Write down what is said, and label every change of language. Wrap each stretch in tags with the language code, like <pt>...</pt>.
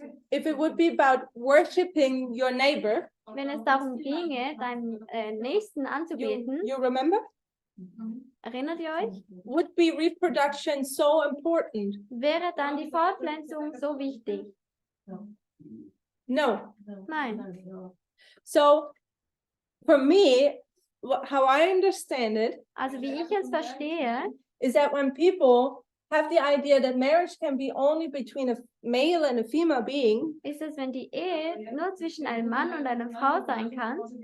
<en>if it would be about worshiping your neighbor,</en> <de>wenn es darum ginge, deinen Nächsten anzubeten,</de> <en>you remember?</en> <de>erinnert ihr euch,</de> <en>Would be reproduction so important?</en> <de>wäre dann die Fortpflanzung so wichtig?</de> <en>No.</en> <de>Nein.</de> <en>So for me, how I understand it</en> <de>Also wie ich es verstehe,</de> <en>is that when people have the idea that marriage can be only between a male and a female being,</en> <de>ist es, wenn die Ehe nur zwischen einem Mann und einer Frau sein kann,</de>